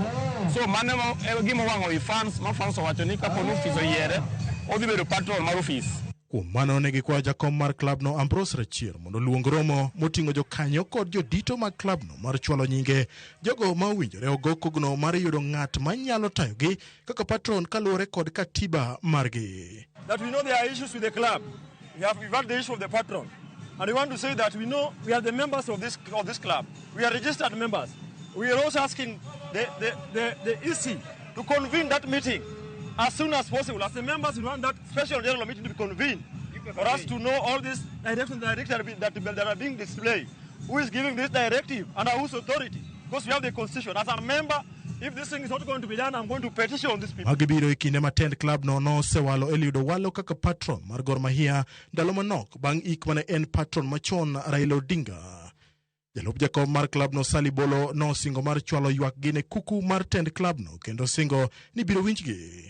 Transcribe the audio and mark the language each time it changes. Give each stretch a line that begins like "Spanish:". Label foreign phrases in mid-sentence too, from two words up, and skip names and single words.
Luo (Kenya and Tanzania): So mane gima wang'o i fans ma fans owacho ni kapo ni ofis oyiere odhi bedo patron mar ofis. Kuom mano ne gikwayo jakom mar klabno Ambrose Rachier mondo luong romo moting'o jokanyo kod jodito mag klabno mar chwalo nyinge jogo ma owinjore ogo kogno mar yudo ng'at manyalo tayogi kaka patron kaluwore kod katiba margi.
English: That we know there are issues with the club. We've had the issue of the patron. And we want to say that we know we are the members of this club. We are registered members. We are also asking the EC to convene that meeting as soon as possible. As the members, we want that special general meeting to be convened for us to know all these directives that are being displayed. Who is giving this directive and whose authority? Because we have the constitution. As a member, if this thing is not going to be done, I'm going to petition these people.
Luo (Kenya and Tanzania): Magibiro ikinde matend club no sewalo Eliud Owalo kaka patron mar Gor Mahia ndalo manok bang' ik mane en patron machon Raila Odinga. Jalup jakom mar club no Sali Bolo no singo mar chwalo ywak gine kuku mar tend club no kendo singo ni biro winjgi.